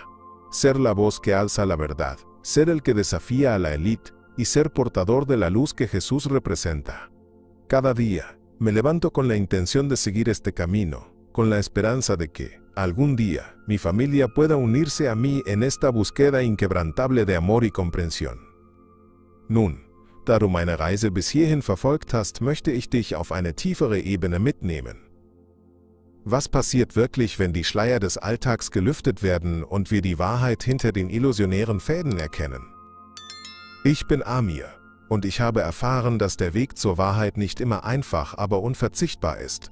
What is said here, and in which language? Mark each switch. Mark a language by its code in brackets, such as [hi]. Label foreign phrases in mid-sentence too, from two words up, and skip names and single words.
[es] Ser la voz que alza la verdad, ser el que desafía a la élite y ser portador de la luz que Jesús representa. Cada día, me levanto con la intención de seguir este camino, con la esperanza de que, algún día, mi familia pueda unirse a mí en esta búsqueda inquebrantable de amor y comprensión. [de] Nun, da du meine Reise bis hierhin verfolgt hast, möchte ich dich auf eine tiefere Ebene mitnehmen. Was passiert wirklich, wenn die Schleier des Alltags gelüftet werden und wir die Wahrheit hinter den illusionären Fäden erkennen? Ich bin Amir, und ich habe erfahren, dass der Weg zur Wahrheit nicht immer einfach, aber unverzichtbar ist.